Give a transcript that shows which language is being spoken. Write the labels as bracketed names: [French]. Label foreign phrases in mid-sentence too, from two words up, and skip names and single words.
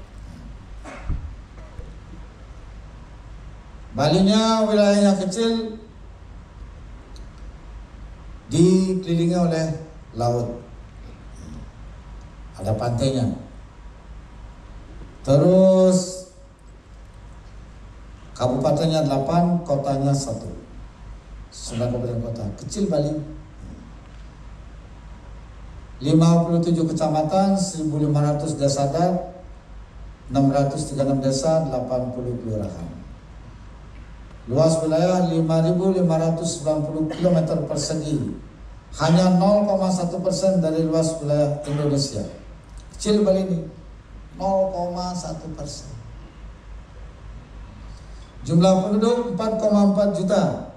[Indonesian] Balinya wilayahnya kecil, dikelilingi oleh laut. Ada pantainya. Terus kabupatennya 8, kotanya 1. 9 kabupaten kota. Kecil Bali. 57 kecamatan, 1.500 desa adat, 636 desa, 80 kelurahan. Luas wilayah 5.590 km persegi. Hanya 0,1% dari luas wilayah Indonesia. Kecil Bali ini, 0,1%. Jumlah penduduk 4,4 juta.